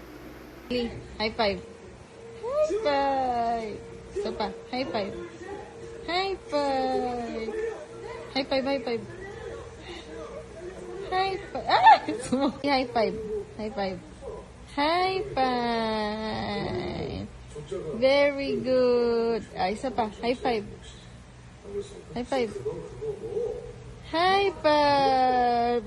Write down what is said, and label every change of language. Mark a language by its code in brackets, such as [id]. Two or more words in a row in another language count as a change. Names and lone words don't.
[en] High five. High five. [tl] Ito pa. [en] High five. High five! High five, high five. High five. Ah! High five. High five. High five. Very good. Ah, [tl] isa pa. [en] High five. High five. High five.